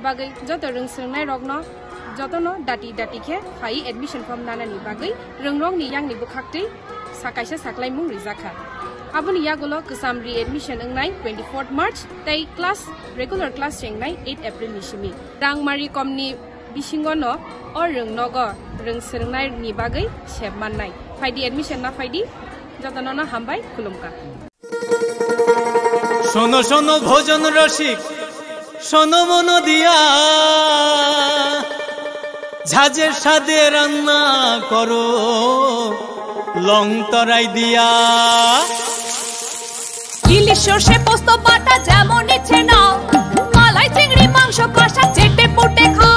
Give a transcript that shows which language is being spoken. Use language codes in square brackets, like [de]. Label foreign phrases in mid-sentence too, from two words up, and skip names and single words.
[trp] bagai joto rungsrngnai rogno jotono dati khe phai [en] admission form [trp] nanani bagai rungrong ni yang ni bukhakti sakaisa saklai mung rizakha aboni yagolo kusamri admission ngai 24th March tei [en] class regular class [trp] chengnai 8 April ni simi rangmari komni bisingono or rungnogo rungsrngnai ni bagai sebmannai faidi admission na faidi jotono na hambai kulumka [bn] শোনো শোনো ভোজন রসিক শোনো মন দিয়া ঝাঁঝের স্বাদে রান্না করো লং তরাই দিয়া ইলিশ সর্ষে পোস্ত বাটা যেমন ইচ্ছে নাও মালাই চিংড়ি মাংস কষা চেটে পুটে খাও